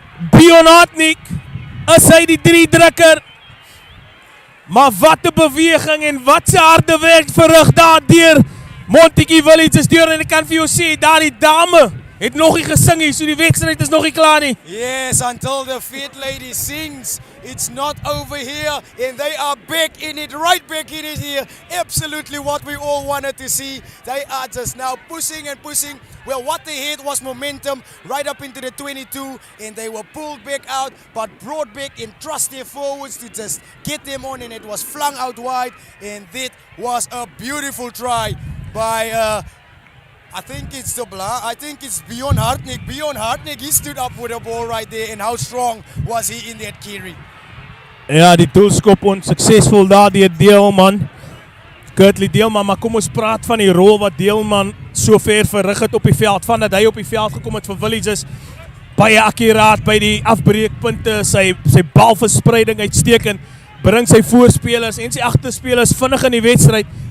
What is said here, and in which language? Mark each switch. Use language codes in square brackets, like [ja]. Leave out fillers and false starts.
[af] Bionatnik is hy die 3 drukker. Maar wat 'n beweging en wat se harde werk verrig daar deur Montagu Villages deur en ek kan vir jou sê, daar die dame het nog nie gesing nie, so die wedstryd is nog nie klaar nie. [en] Yes, until the fit lady sings, it's not over here, and they are back in it, right back in it here. Absolutely what we all wanted to see. They are just now pushing and pushing. Well, what they had was momentum right up into the 22, and they were pulled back out, but brought back and trust their forwards to just get them on, and it was flung out wide, and that was a beautiful try by I think it's I think it's Bjorn Hartnick. Bjorn Hartnick, he stood up with the ball right there, and how strong was he in that carry? [af] Ja, die doelskop onsuksesvol daar deur Deelman. Kurtley Deelman, maar kom ons praat van die rol wat Deelman so ver verrig het op die veld, van dat hy op die veld gekom het vir Villages. Baie akkuraat by die afbreekpunte, sy balverspreiding uitstekend, bring sy voorspelers en sy agterspelers vinnig in die wedstryd.